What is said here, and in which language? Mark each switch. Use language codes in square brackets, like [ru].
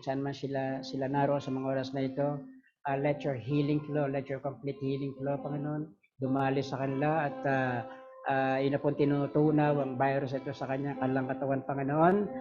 [tl] Saan man sila naroon sa mga oras na ito. [en] Let your healing flow, let your complete healing flow, Panginoon. [tl] Dumali sa kanila at ina pong tinutunaw ang virus ito sa kanyang kanilang katawan, Panginoon.